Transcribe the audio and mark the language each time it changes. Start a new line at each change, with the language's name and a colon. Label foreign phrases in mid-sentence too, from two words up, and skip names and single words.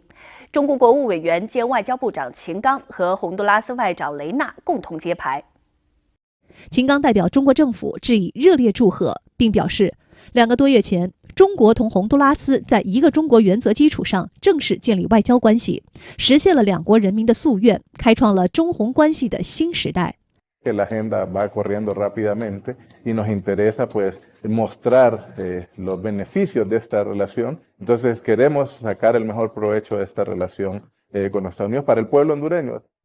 Chinese: 中国国务委员兼外交部长秦刚和洪都拉斯外长雷纳共同揭牌。秦刚代表中国政府致以热烈祝贺，并表示，2个多月前，中国同洪都拉斯在一个中国原则基础上正式建立外交关系，实现了两国人民的夙愿，开创了中洪关系的新时代。
Spanish: Que la agenda va corriendo rápidamente y nos interesa pues mostrar los beneficios de esta relación. Entonces queremos sacar el mejor provecho de esta relación con Estados Unidos para el pueblo hondureño.